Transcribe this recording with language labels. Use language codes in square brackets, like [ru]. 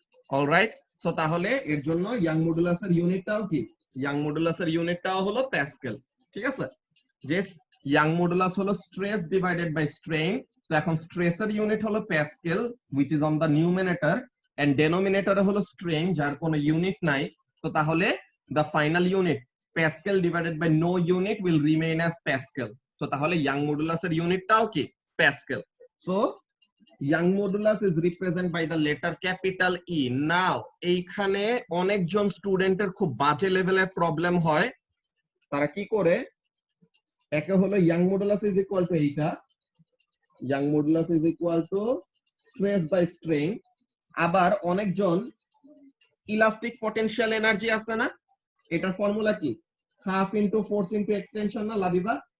[bn] Alright, so তাহলে এর জন্য ইয়াং মডুলাসের ইউনিটটাও কি, ইয়াং মডুলাসের ইউনিটটাও হলো প্যাসকেল। ঠিক আছে, যে ইয়াং মডুলাস হলো স্ট্রেস ডিভাইডেড বাই স্ট্রেইন। তো এখন স্ট্রেসের ইউনিট হলো Pascal [en] which is on the numerator and denominator [bn] হলো স্ট্রেইন যার কোনো ইউনিট নাই। তো তাহলে [en] the final unit Pascal divided by no unit will remain as Pascal. [bn] তো তাহলে young modulus এর ইউনিটটাও কি, Pascal. [en] So young modulus is represented by the letter capital E. [bn] Now এইখানে অনেকজন স্টুডেন্টের খুব বাজে লেভেলের প্রবলেম হয়, তারা কি করে, একে হলো [en] young modulus is equal to [bn] এইটা, [en] young modulus is equal to stress by strain। [bn] আবার অনেকজন ইলাস্টিক পটেনশিয়াল এনার্জি আছে না, এটার ফর্মুলা কি, half into force into extension না লাবিবা?